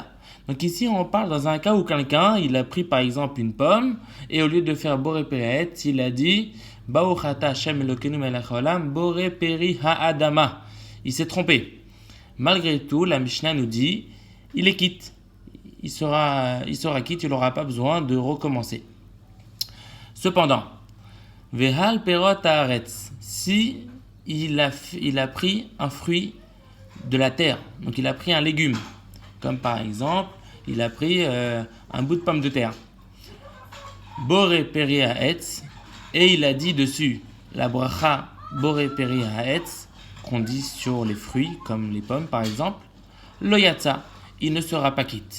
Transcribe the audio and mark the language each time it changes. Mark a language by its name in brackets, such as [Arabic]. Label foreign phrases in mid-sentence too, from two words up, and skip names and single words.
[French] Donc ici, on parle dans un cas où quelqu'un, il a pris par exemple une pomme, et au lieu de faire [Hebrew] בורא פרי, [French] il a dit [Hebrew] ברוך אתה השם אלוקינו מלך העולם בורא פרי האדמה. [French] Il s'est trompé. Malgré tout, la Mishnah nous dit, il est quitte. Il sera quitte, il n'aura pas besoin de recommencer. Cependant, [Hebrew] ועל פירות הארץ, [French] si il a pris un fruit de la terre, donc il a pris un légume, comme par exemple, il a pris un bout de pomme de terre, [Hebrew] בורא פרי העץ, [French] et il a dit dessus la bracha [Hebrew] בורא פרי העץ, [French] qu'on dit sur les fruits, comme les pommes par exemple, [Hebrew] לא יצא, [French] il ne sera pas quitte.